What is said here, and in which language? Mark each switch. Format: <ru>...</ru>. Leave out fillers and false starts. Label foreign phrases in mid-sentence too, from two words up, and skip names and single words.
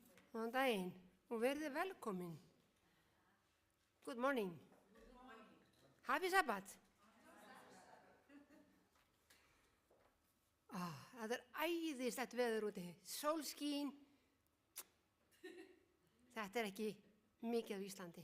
<is>Góðan daginn og verið velkomin.</is> <en>Good morning. Happy Sabbath.</en> <is>Það æðislegt veður úti, sólskín. Þetta ekki mikið á Íslandi.</is>